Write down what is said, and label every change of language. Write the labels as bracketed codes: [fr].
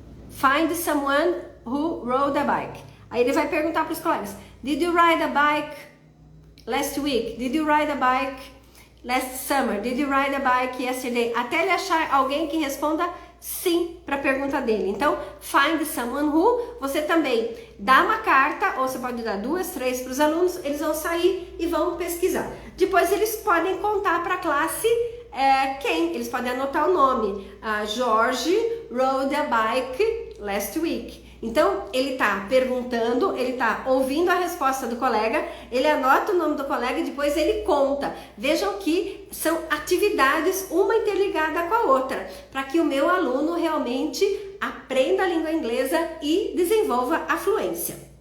[en] Find someone who rode a bike. [pt] Aí ele vai perguntar para os colegas: [en] Did you ride a bike last week? Did you ride a bike last summer? Did you ride a bike yesterday? [pt] Até ele achar alguém que responda sim para a pergunta dele. Então, [en] find someone who, [pt] você também dá uma carta, ou você pode dar 2, 3 para os alunos, eles vão sair e vão pesquisar. Depois eles podem contar para a classe quem, eles podem anotar o nome. [en] Jorge rode a bike last week. [pt] Então, ele está perguntando, ele está ouvindo a resposta do colega, ele anota o nome do colega e depois ele conta. Vejam que são atividades uma interligada com a outra, para que o meu aluno realmente aprenda a língua inglesa e desenvolva a fluência.